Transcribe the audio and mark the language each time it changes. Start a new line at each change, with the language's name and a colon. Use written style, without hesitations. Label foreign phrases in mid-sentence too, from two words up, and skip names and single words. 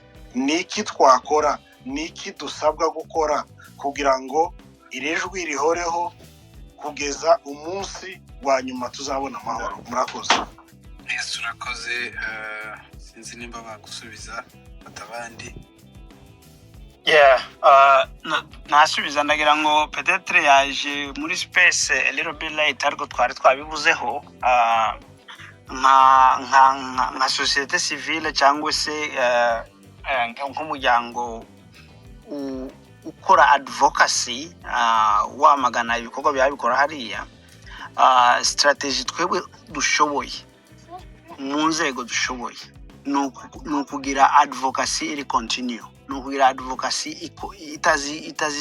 Kinyarwanda: Niki twakora, niki dusabwa gukora kugira ngo iri jwi rihoreho kugeza umunsi wa nyuma tuzabona amahoro? Murakoze. Urakoze. Sinzi nimba bagusubiza batabandi. Yeah, nasubiza ndagira ngo peut-être yaje muri
English: space a little bit late
Kinyarwanda: ariko twari twabivuzeho nka
French: societe civile
Kinyarwanda: cyangwa se nk'umuryango ukora advocacy wamagana ibikorwa byabikora hariya strategy twebwe dushoboye mu nzego dushoboye ni ukugira advocacy iri continue ni ukugira advocacy itazi